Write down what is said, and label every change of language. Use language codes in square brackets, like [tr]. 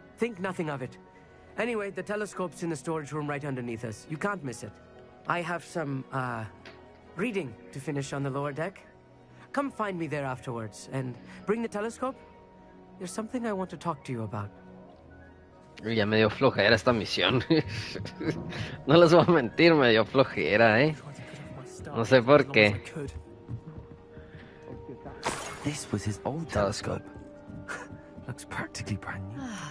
[en] Think nothing of it. Anyway, the telescope's in the storage room right underneath us. You can't miss it. I have some, reading to finish on the lower deck. Come find me there afterwards, and bring the telescope. There's something I want to talk to you about. [es] Ya me dio flojera esta misión. No les voy a mentir, me dio flojera, No sé por qué. [en] This was his old telescope. Looks practically brand new.